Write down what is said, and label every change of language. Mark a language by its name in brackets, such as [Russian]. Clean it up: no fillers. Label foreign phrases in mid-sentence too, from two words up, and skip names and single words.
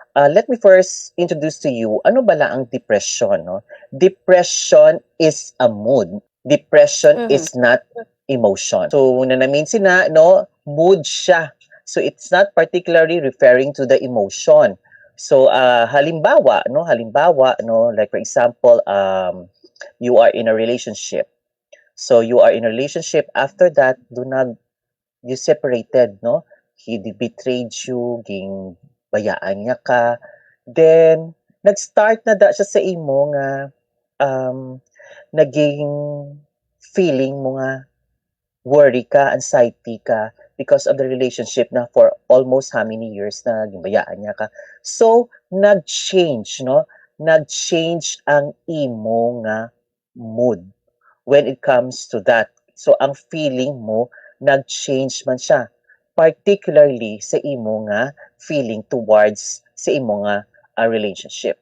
[English] Let me first introduce to you, [Hiligaynon] ano bala ang depression, no? [English] Depression is a mood. Depression Mhm. is not emotion. So, [Hiligaynon] nanamin sina, no? Mood siya. [English] So, it's not particularly referring to the emotion. [Hiligaynon] So, halimbawa, no? [English] Like for example, you are in a relationship. So, you are in a relationship. After that, you separated, no? He betrayed you, [Hiligaynon] ging bayaan niya ka. Then, nag-start na siya sa imo nga um, naging feeling mo nga worry ka, anxiety ka [English] because of the relationship [Hiligaynon] na for almost how many years na ginbayaan niya ka. So, nag-change, no? Nag-change ang imo nga mood [English] when it comes to that. [Hiligaynon] So, ang feeling mo, nag-change man siya. Particularly sa imo nga feeling towards sa imo nga relationship.